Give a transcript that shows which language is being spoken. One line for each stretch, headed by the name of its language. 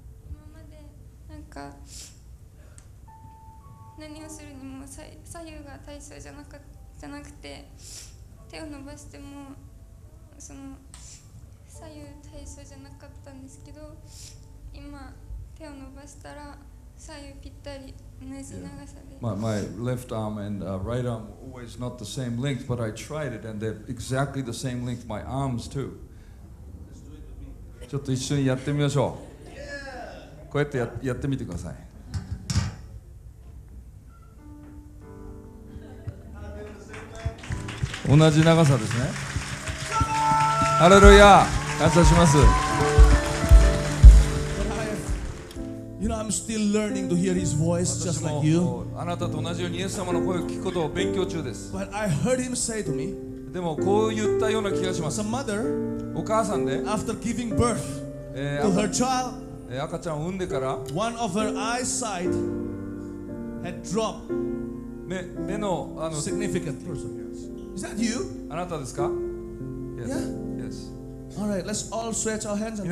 Japanese: 今までなんか何をするにも左右が対称じゃなくて、手を伸ばしてもその左右対称じゃなかったんですけど、今手を伸ばしたら左右ぴったり同じ長さで。
English: My left arm and right arm always not the same length, but I tried it and they're exactly the same length. My arms too.
Japanese: ちょっと一緒にやってみましょう。こうやってやってみてください。同じ長さですね。ハレルヤ、感謝します。
English: But I'm still learning to hear His voice
Japanese: 私
English: just
Japanese: も
English: like you.
Japanese: あなたと同じようにイエス様の声を聞くことを勉強中です。
English: But I heard Him say to me,
Japanese: でもこう言ったような気がします。
English: as a mother,
Japanese: お母さんで、
English: after giving birth え to ー her child,
Japanese: 赤ちゃんを産んでから
English: one of her eyesight had dropped
Japanese: 目の
English: significantly. Is that you?
Japanese: あなたですか？
English: Yes. Yeah. Yes. All right, let's all stretch our hands and